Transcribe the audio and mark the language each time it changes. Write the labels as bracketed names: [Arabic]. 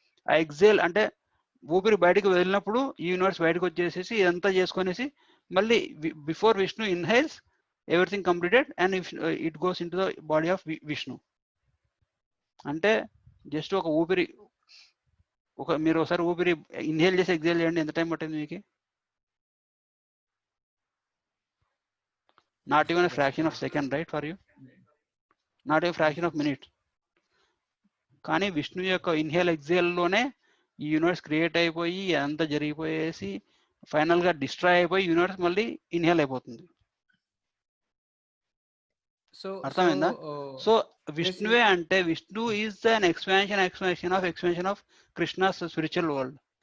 [Telugu] ఆ ఎక్సేల్ అంటే ఊపిరి బయటకు వదిలినప్పుడు ఈ యూనివర్స్ బయటకు వచ్చేసేసి ఇదంతా చేసుకునేసి మళ్ళీ [English] Before Vishnu inhales everything completed and it goes into the body of Vishnu. [Telugu] అంటే జస్ట్ ఒక ఊపిరి మీరు ఒకసారి ఊపిరి ఇన్హేల్ చేసి ఎక్సేల్ చేయండి, ఎంత టైం పట్టింది మీకు? [English] Not even a fraction of second, right, for you? Not a fraction of minute. [Telugu] కానీ విష్ణు యొక్క ఇన్హేల్ ఎక్సేల్లోనే ఈ యూనివర్స్ క్రియేట్ అయిపోయి అంతా జరిగిపోయేసి ఫైనల్గా డిస్ట్రాయ్ అయిపోయి యూనివర్స్ మళ్ళీ ఇన్హేల్ అయిపోతుంది. అర్థమైందా? సో విష్ణువే అంటే [English] Vishnu is an expansion of Krishna's spiritual world.